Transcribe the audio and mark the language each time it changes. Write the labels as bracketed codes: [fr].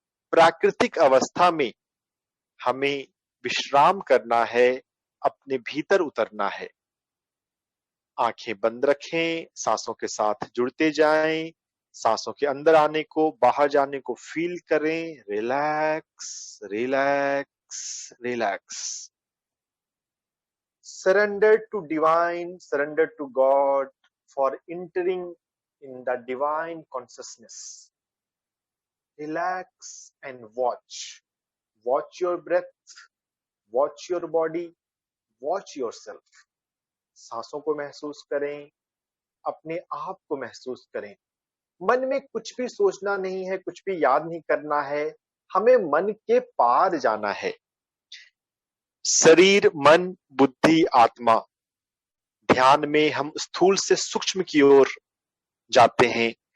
[hi] प्राकृतिक अवस्था में हमें विश्राम करना है, अपने भीतर उतरना है। आंखें बंद रखें, सांसों के साथ जुड़ते जाएं। सांसों के अंदर आने को, बाहर जाने को फील करें। [en] Relax, relax, relax. Surrender to divine, surrender to God for entering in the divine consciousness. Relax and watch. Watch your breath, watch your body, watch yourself. [hi] सांसों को महसूस करें, अपने आप को महसूस करें। मन में कुछ भी सोचना नहीं है, कुछ भी याद नहीं करना है। हमें मन के पार जाना है। शरीर, मन, बुद्धि, आत्मा, ध्यान में हम स्थूल से सूक्ष्म की ओर जाते हैं।